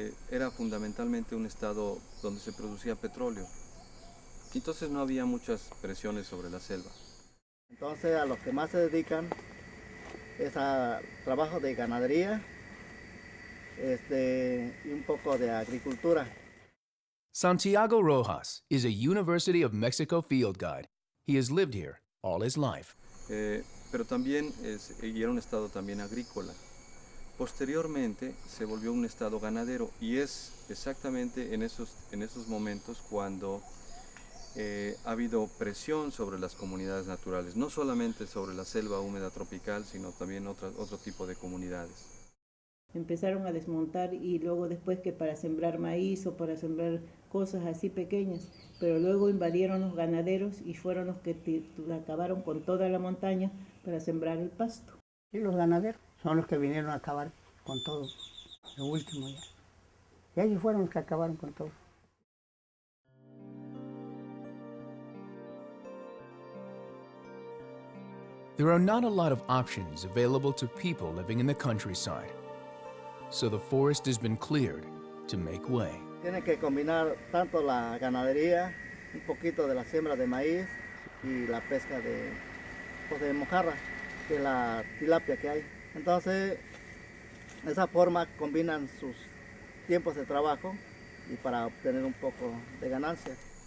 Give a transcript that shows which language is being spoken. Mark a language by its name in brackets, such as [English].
[Spanish] era fundamentalmente un estado donde se producía petróleo. Entonces no había muchas presiones sobre la selva. Entonces a los que más se dedican es a trabajo de ganadería y un poco de agricultura. [English] Santiago Rojas is a University of Mexico field guide. He has lived here all his life. [Spanish] Pero también y era un estado también agrícola. Posteriormente se volvió un estado ganadero y es exactamente en esos momentos cuando ha habido presión sobre las comunidades naturales, no solamente sobre la selva húmeda tropical, sino también otro tipo de comunidades. Empezaron a desmontar y luego después que para sembrar maíz o para sembrar cosas así pequeñas, pero luego invadieron los ganaderos y fueron los que acabaron con toda la montaña para sembrar el pasto. Y los ganaderos son los que vinieron a acabar con todo, lo último ya. Y ellos fueron los que acabaron con todo. [English] There are not a lot of options available to people living in the countryside, so the forest has been cleared to make way. [Spanish] Tienen que combinar tanto la ganadería, un poquito de la siembra de maíz y la pesca de mojarra, que es la tilapia que hay. Entonces, de esa forma combinan sus tiempos de trabajo y para obtener un poco de ganancia.